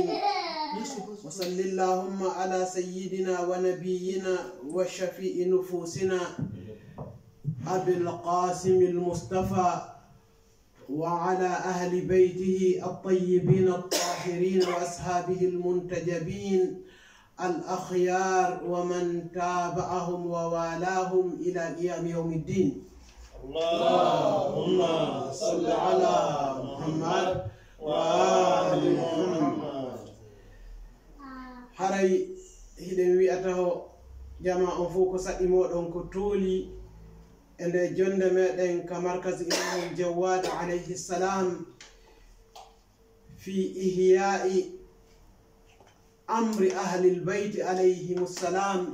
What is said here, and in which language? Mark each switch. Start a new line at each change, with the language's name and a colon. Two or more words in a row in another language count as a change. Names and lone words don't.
Arabic: وصل اللهم على سيدنا ونبينا وشفيء نفوسنا أبي القاسم المصطفى وعلى أهل بيته الطيبين الطاهرين وأصحابه المنتجبين الأخيار ومن تابعهم ووالاهم إلى قيام يوم الدين. اللهم صل على محمد وآل محمد.
Fula: haray hiɗen wi'ataho jama on fof ko saɗi moɗon ko tooli e nde jonde meɗen ka markaz imamul jawad
Arabic: عليه السلام في إحياء أمر أهل البيت عليهم السلام.